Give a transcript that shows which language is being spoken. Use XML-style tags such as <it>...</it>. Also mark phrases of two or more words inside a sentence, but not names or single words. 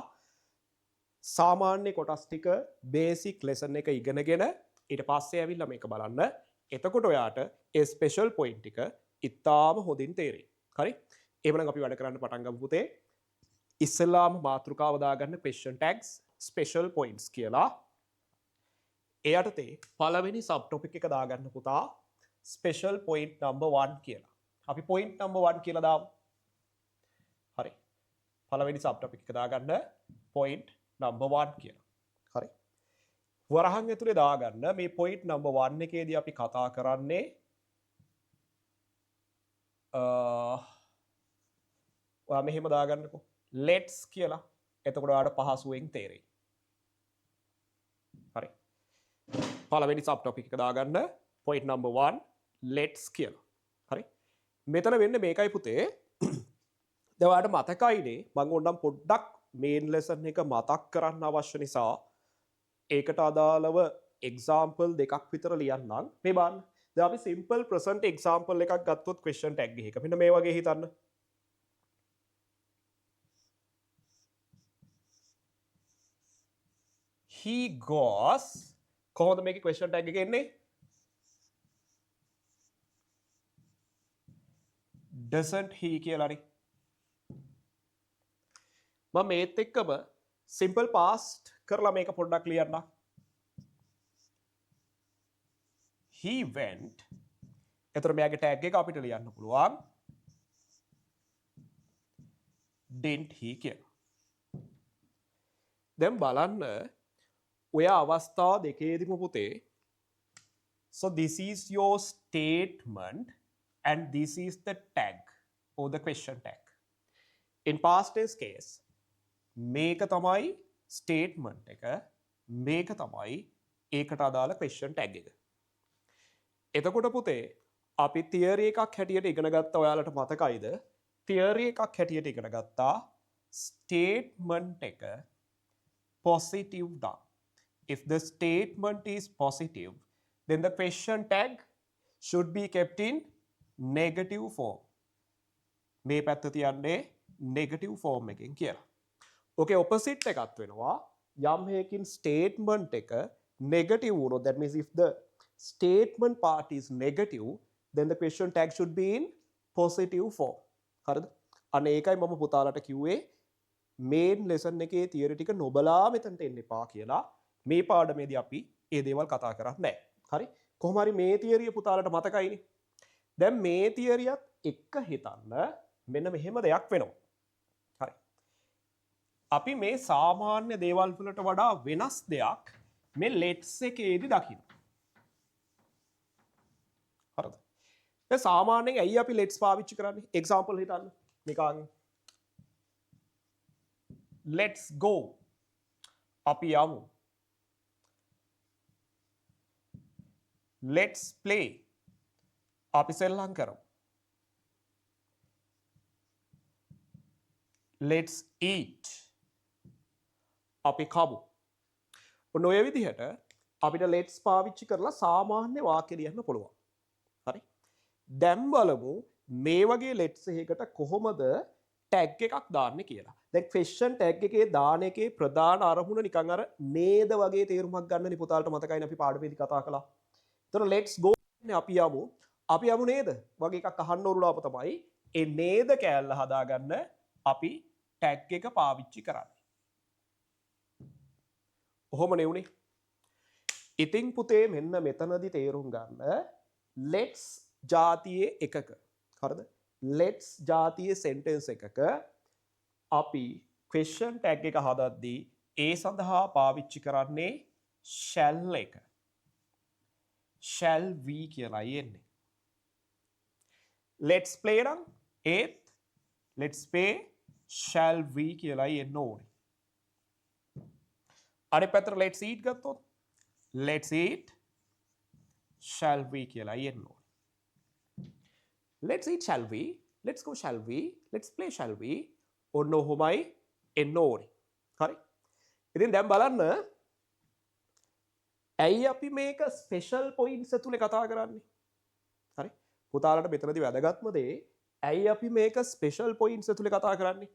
<si>සාමාන්‍ය කොටස් ටික</si> <en>basic lesson</en> <si>එක ඉගෙනගෙන ඊට පස්සේ ඇවිල්ලා මේක බලන්න. එතකොට ඔයාට ඒ</si> <en>special point</en> <si>ටික ඉතාම හොඳින් තේරෙයි. හරි? එහෙනම් අපි වැඩ කරන්න පටන් ගමු පුතේ. ඉස්සෙල්ලාම මාතෘකාව දාගන්න</si> <en>question tags special points</en> <si>කියලා. ඒ යටතේ පළවෙනි</si> <en>sub topic</en> <si>එක දාගන්න පුතා</si> <en>special point number 1</en> <si>කියලා. අපි</si> <en>point number 1</en> <si>කියලා දාමු. හරි. පළවෙනි</si> <en>sub topic</en> <si>එක දාගන්න</si> <en>point number 1</en> <si>කියලා. හරි. වරහන් ඇතුලේ දාගන්න මේ</si> <en>point number 1</en> <si>එකේදී අපි කතා කරන්නේ ඔයා මෙහෙම දාගන්නකෝ. let's කියලා. එතකොට ඔයාලට පහසුවෙන් තේරෙයි. හරි. පළවෙනි</si> <en>sub topic</en> <si>එක දාගන්න</si> <en>point number 1 let's</en> <si>කියලා. හරි. මෙතන වෙන්නේ මේකයි පුතේ. දැන් ඔයාලට මතකයිනේ මම ඕනම් පොඩ්ඩක්</si> <en>main lesson</en> <si>එක මතක් කරන්න අවශ්‍ය නිසා ඒකට අදාළව example දෙකක් විතර ලියන්නම්. මේ බලන්න. දැන් අපි</si> <en>simple present example</en> <si>එකක් ගත්තොත්</si> <en>question tag</en> <si>එකක. මෙන්න මේ වගේ හිතන්න.</si> <en>He goes</en> <si>කොහොමද මේකේ</si> <en>question tag</en> <si>එක එන්නේ?</si> <en>doesn't he කියලානේ.</en> <si>මම මේත් එක්කම</si> <en>simple past</en> <si>කරලා මේක පොඩ්ඩක් ලියන්න.</si> <en>He went.</en> <si>එතකොට මෙයාගේ tag එක අපිට ලියන්න පුළුවන්</si> <en>didn't he</en> <si>කියලා. දැන් බලන්න ඔය අවස්ථා දෙකේදීම පුතේ</si> <en>so this is your statement and this is the tag or the question tag. In past tense case</en> <si>මේක තමයි statement එක, මේක තමයි ඒකට අදාළ</si> <en>question tag</en> <si>එක. එතකොට පුතේ අපි theory එකක් හැටියට ඉගෙන ගත්තා. ඔයාලට මතකයිද? theory එකක් හැටියට ඉගෙන ගත්තා statement එක positive දා.</si> <en>If the statement is positive, then the question tag should be kept in negative form.</en> <si>මේ පැත්ත තියන්නේ</si> <en>negative form</en> <si>එකෙන් කියලා.</si> <en>Okay, opposite</en> <si>එකත් වෙනවා. යම් හේකින් statement එක negative වුණොත්,</si> <en>that means if the statement part is negative, then the question tag should be in positive form.</en> <si>හරිද? අනේ ඒකයි මම පුතාලට කිව්වේ main lesson එකේ theory ටික නොබලා මෙතනට එන්න එපා කියලා. මේ පාඩමේදී අපි ඒ දේවල් කතා කරන්නේ නැහැ. හරි? කොහොම හරි මේ තියරිය පුතාලට මතකයිනේ. දැන් මේ තියරියත් එක්ක හිතන්න මෙන්න මෙහෙම දෙයක් වෙනවා. හරි. අපි මේ සාමාන්‍ය දේවල් වලට වඩා වෙනස් දෙයක් මේ let's එකේදී දකින්න. හරිද? දැන් සාමාන්‍යයෙන් ඇයි අපි let's පාවිච්චි කරන්නේ? example හිතන්න.</si> <en>නිකන් let's go.</en> <si>අපි යමු.</si> <en>Let's play.</en> <si>අපි සෙල්ලම් කරමු.</si> <en>Let's eat.</en> <si>අපි කමු. ඔන්න ඔය විදිහට අපිට let's පාවිච්චි කරලා සාමාන්‍ය වාක්‍ය ලියන්න පුළුවන්. හරි? දැන් බලමු මේ වගේ let's එකකට කොහොමද tag එකක් දාන්නේ කියලා. දැන් question tag එකේ දාන එකේ ප්‍රධාන අරමුණ නිකන් අර නේද වගේ තේරුමක් ගන්නනේ පුතාලට මතකයිනේ අපි පාඩමේදී කතා කළා. එතන</si> <en>let's go</en> <si>අපි යමු නේද වගේ එකක් අහන්න ඕරුලාප තමයි ඒ නේද කෑල්ල හදාගන්න අපි tag එක පාවිච්චි කරන්නේ. ඔහොමනේ උනේ. ඉතින් පුතේ මෙන්න මෙතනදී තේරුම් ගන්න let's ජාතියේ එකක. හරිද? let's ජාතියේ sentence එකක අපි</si> <en>question tag</en> <si>එක හදද්දී ඒ සඳහා පාවිච්චි කරන්නේ shall එක.</si> <en>shall we</en> <si>කියලා එන්නේ.</si> <en>let's play</en> <si>නම් ඒත්</si> <en>let's play shall we</en> <si>කියලා එන්න ඕනේ. අනිත් පැත්තට</si> <en>let's eat</en> <si>ගත්තොත්</si> <en>let's eat shall we</en> <si>කියලා එන්න ඕනේ.</si> <en>let's eat shall we, let's go shall we, let's play shall we</en> <si>ඔන්න ඔහොමයි එන්න ඕනේ.</si> <en>හරි?</en> <si>ඉතින් දැන් බලන්න ඇයි අපි මේක</si> <en>special points</en> <si>ඇතුලේ කතා කරන්නේ? හරි? පුතාලට මෙතනදී වැදගත්ම දේ ඇයි අපි මේක</si> <en>special points</en> <si>ඇතුලේ කතා කරන්නේ?</si>